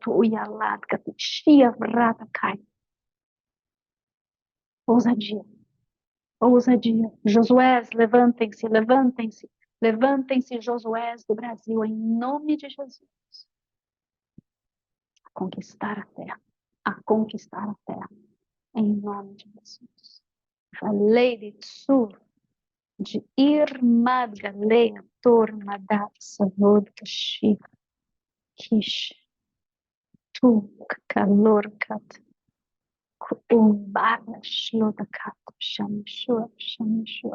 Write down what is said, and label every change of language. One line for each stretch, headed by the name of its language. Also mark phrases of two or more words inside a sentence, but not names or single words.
Portuguese: Ousadia, ousadia. Josués, levantem-se, levantem-se, levantem-se, Josués do Brasil, em nome de Jesus. A conquistar a terra, a conquistar a terra, em nome de Jesus. Falei de Tsur, de Irmad Galeia, Tormadat, Savod, Kashif, Kish, Tu, Kalorkat, Kumbara, Shlodakat, Shamshua, Shamshua.